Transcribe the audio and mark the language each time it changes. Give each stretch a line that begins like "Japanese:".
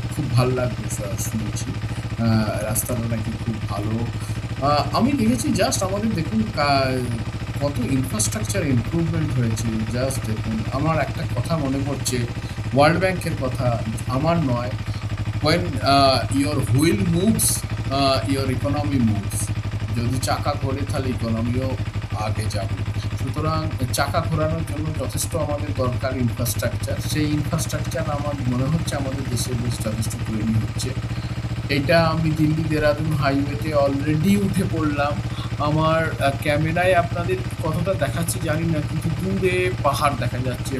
Bangla: খুব ভালো লাগবে শুনেছি, রাস্তাটা নাকি খুব ভালো। আমি দেখেছি, জাস্ট আমাদের দেখুন কত ইনফ্রাস্ট্রাকচার ইমপ্রুভমেন্ট হয়েছে। জাস্ট দেখুন, আমার একটা কথা মনে পড়ছে, ওয়ার্ল্ড ব্যাংকের কথা, আমার নয়।
English: when your wheel moves, your economy moves.
Bangla: যদি চাকা ঘোরে তাহলে ইকোনমিও আগে যাবে। সুতরাং চাকা ঘোরানোর জন্য যথেষ্ট আমাদের দরকার ইনফ্রাস্ট্রাকচার। সেই ইনফ্রাস্ট্রাকচার আমার মনে হচ্ছে আমাদের দেশে বেশ যথেষ্ট তৈরি হচ্ছে। এটা আমি দিল্লি দেরাদুন হাইওয়েতে অলরেডি উঠে পড়লাম। আমার ক্যামেরায় আপনাদের কতটা দেখাচ্ছে জানি না, কিন্তু দূরে পাহাড় দেখা যাচ্ছে।